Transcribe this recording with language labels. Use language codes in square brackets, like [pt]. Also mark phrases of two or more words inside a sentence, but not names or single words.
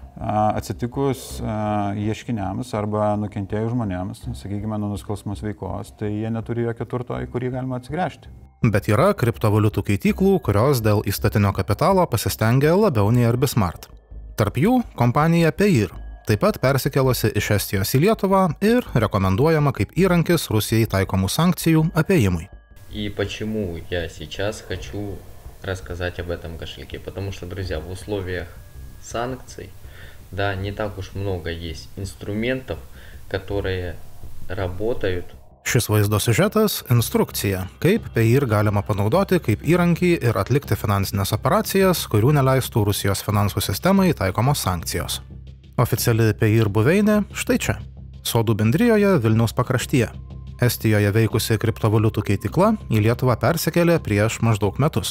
[lt] Atsitikus ieškiniams arba nukentėjus žmonėms, sakykime, nuo nusikalstamos veikos, tai jie neturi jokio turto, į kurį galima atsigręžti. Bet yra kriptovaliutų keityklų, kurios dėl įstatinio kapitalo pasistengia labiau nei Arbismart. Tarp jų kompanija Payeer, taip pat persikėlusi iš Estijos į Lietuvą ir rekomenduojama kaip įrankis Rusijai taikomų sankcijų apėjimui. [ru] И почему я сейчас хочу рассказать об этом кошельке? Потому что, друзья, в условиях санкций, да, не так уж много есть инструментов, которые работают. [lt] Šis vaizdo siužetas – instrukcija, kaip Payeer galima panaudoti kaip įrankį ir atlikti finansinės operacijas, kurių neleistų Rusijos finansų sistemai taikomos sankcijos. Oficiali Payeer buveinė štai čia – Sodų bendrijoje Vilniaus pakraštyje. Estijoje veikusi kriptovaliutų keitykla į Lietuvą persikėlė prieš maždaug metus.